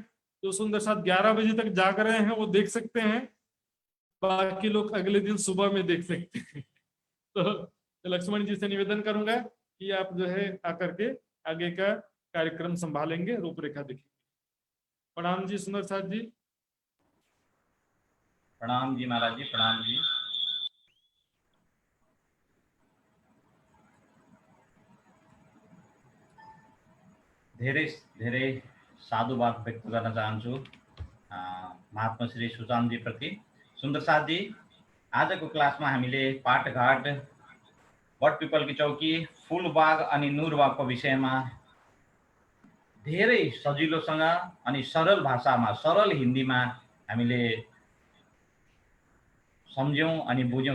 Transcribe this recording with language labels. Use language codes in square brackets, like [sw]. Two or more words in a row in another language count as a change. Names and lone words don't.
[hi] जो सुंदर साथ 11 बजे तक जाग रहे हैं वो देख सकते हैं, बाकी लोग अगले दिन सुबह में देख सकते हैं। तो लक्ष्मण जी से निवेदन करूंगा कि आप जो है आकर के आगे का कार्यक्रम संभालेंगे, रूपरेखा देखेंगे। प्रणाम जी सुंदर साथ जी। प्रणाम जी महाराज जी, प्रणाम जी। [ne] धेरै धेरै साधुवाद व्यक्त गर्न चाहन्छु महात्मा श्री सुशान्तजी प्रति। सुन्दर साथजी, आजको क्लासमा हामीले पाटघाट, बटपिपलकी चौकी, फुलबाग अनि नुरबागको विषयमा धेरै सजिलोसँग अनि सरल भाषामा, सरल हिन्दीमा हामीले सम्झ्यौँ अनि बुझ्यौँ।